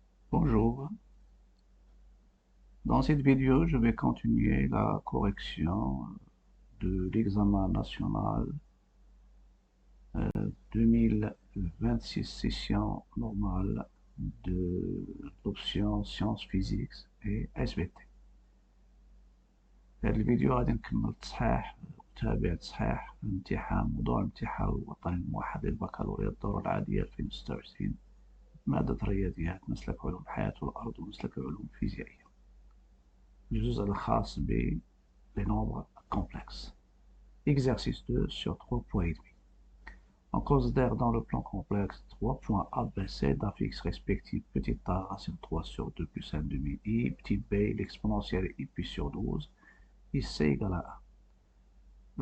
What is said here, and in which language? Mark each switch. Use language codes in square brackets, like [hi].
[fr] Bonjour, dans cette vidéo, je vais continuer la correction de l'examen national 2026 session normale de l'option sciences physiques et SVT. [ar] هذه الفيديو غادي نكمل تصحيح وتابع تصحيح موضوع الامتحان الوطني الموحد للبكالوريا الدورة العادية 2026 مادة الرياضيات مسلك علوم الحياة والأرض ومسلك علوم الفيزيائية. الجزء الخاص ب [fr] les nombres complexes. Exercice 2 sur 3 points et demi. On considère dans le plan complexe 3 points A, B, C d'affixes respectifs petit a racine 3 sur 2 plus 1 demi i, petit b l'exponentielle i pi sur 12, ici égale à 1.